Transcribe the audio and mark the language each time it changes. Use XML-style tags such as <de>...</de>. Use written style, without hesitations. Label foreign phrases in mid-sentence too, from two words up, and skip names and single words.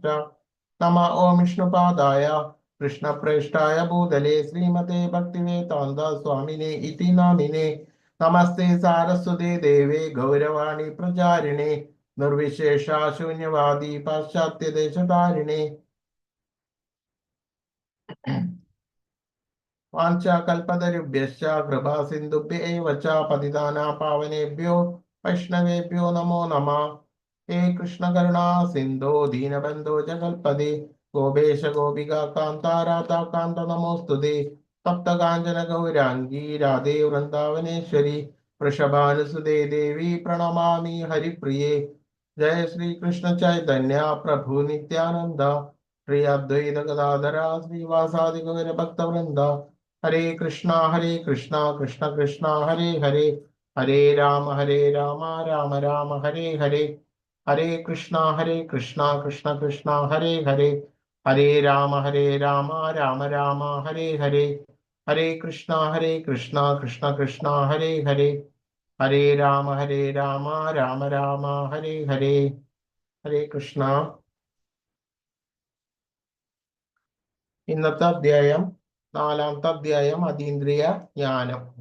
<sa>നമ ഓം വിഷ്ണുപാദായ കൃഷ്ണപ്രേഷ്ഠായ ഭൂതലേ ശ്രീമതേ ഭക്തിവേദാന്ത സ്വാമിനേ ഇതി നാമിനേ. നമസ്തേ സാരസ്വതേ ദേവേ ഗൗരവാണി പ്രചാരിണേ നിർവിശേഷ ശൂന്യവാദി പാശ്ചാത്യദേശധാരിണേ. വാഞ്ചാകൽപതരുഭ്യശ്ച കൃപാ സിന്ധുഭ്യ ഏവ ച പതിതാനാം പാവനേഭ്യോ വൈഷ്ണവേഭ്യോ നമോ നമഃ. ഹേ കൃഷ്ണ കരുണാ സിന്ധോ ദീനബന്ധോ ജഗൽപദേ ഗോപേശ ഗോപികാ കാന്ത രാധാ കാന്ത നമോസ്തുതേ. തപ്തകാഞ്ചന ഗൗരാംഗീ രാധേ വൃന്ദാവനേശ്വരി വൃഷഭാനുസുതേ ദേവി പ്രണമാമി ഹരിപ്രിയേ. ജയ ശ്രീ കൃഷ്ണ ചൈതന്യ പ്രഭു നിത്യാനന്ദ ശ്രീ അദ്വൈത ഗദാധര ശ്രീവാസാദി ഗൗര ഭക്തവൃന്ദ. ഹരേ കൃഷ്ണ കൃഷ്ണ കൃഷ്ണ ഹരേ ഹരേ ഹരേ രാമ രാമ രാമ ഹരേ ഹരേ ഹരേ കൃഷ്ണ കൃഷ്ണ കൃഷ്ണ ഹരേ ഹരേ ഹരേ രാമ രാമ രാമ ഹരേ ഹരേ ഹരേ കൃഷ്ണ കൃഷ്ണ കൃഷ്ണ ഹരേ ഹരേ ഹരേ രാമ രാമ രാമ ഹരേ ഹരേ. ഹരേ കൃഷ്ണ.</sa> <ml>ഇന്നത്തെ അധ്യായം 4-ാമത്തെ അധ്യായം അതീന്ദ്രിയ ജ്ഞാനം.</ml>